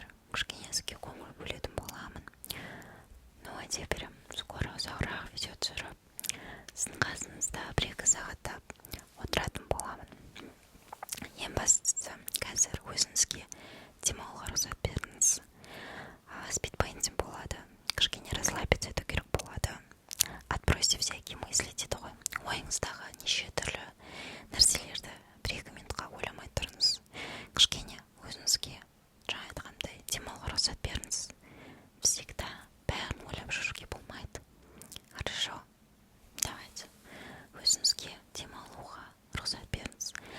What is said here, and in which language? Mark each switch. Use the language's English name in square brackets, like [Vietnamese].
[Kazakh] кішкенеске көңіл бөлетін боламын. [Russian] Ну, а теперь скоро [Kazakh] ұзағырақ видео түсіріп, сіздің қасыңызда 1-2 сағаттап отыратын боламын. Ең бастысы, қазір өзіңізге демалуға рұқсат беріңіз. Спидпейнтинг болады, кішкене расслабиться ету керек болады. [Russian] Отбросьте всякие мысли [Kazakh] дейді ғой. Ойыңыздағы неше түрлі нәрселерді 1-2 минутқа ойламай тұрыңыз. Кішкене өзіңізге жаңа айтқандай демалуға рұқсат беріңіз. Всегда бәрін ойлап жүруге болмайды. Хорошо? Давайте өзіңізге демалуға рұқсат беріңіз.